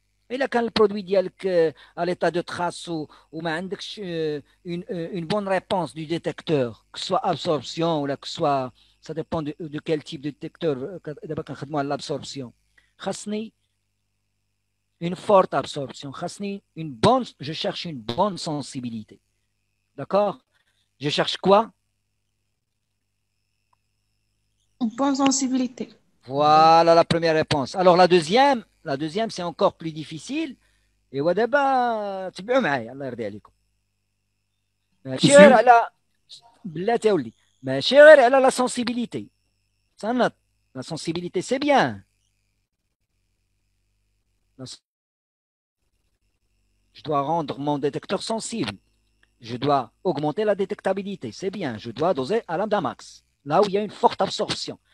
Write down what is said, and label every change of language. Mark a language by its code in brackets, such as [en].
[ar] إلا كان البرودوي ديالك [fr] à l'état de trace [ar] وما عندكش [fr] une bonne réponse du détecteur que ce soit absorption ou que ce soit ça dépend de quel type de détecteur [ar] دابا كنخدموا على [fr] l'absorption [ar] خاصني [fr] une forte absorption خاصني une bonne je cherche une bonne sensibilité d'accord je cherche quoi Une bonne sensibilité. Voilà la première réponse. Alors la deuxième c'est encore plus difficile. [ar] Et ودابا تبعوا معايا الله يرضي عليكم. ماشي غير على بلاتي يا ولدي ماشي غير على la sensibilité. صنت la sensibilité c'est bien. [fr] Je dois rendre mon détecteur sensible. Je dois augmenter la détectabilité. C'est bien. Je dois doser à lambda max. Là où il y a une forte absorption.